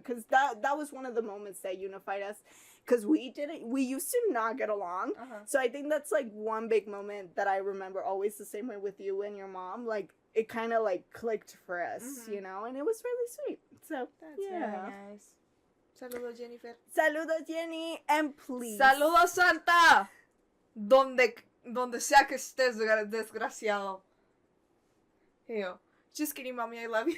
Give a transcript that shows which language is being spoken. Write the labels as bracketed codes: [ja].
[en] Because that was one of the moments that unified us. Because we used to not get along. So I think that's, like, one big moment that I remember always the same way with you and your mom. Like, it kind of, like, clicked for us, and it was really sweet. So, that's very nice. [es] Saludos, [en] Jennifer. [es] Saludos, [en] Jenny, and please. [es] Saludos, Santa. Donde sea que estés, desgraciado. [en] Yo, just kidding, mommy, I love you.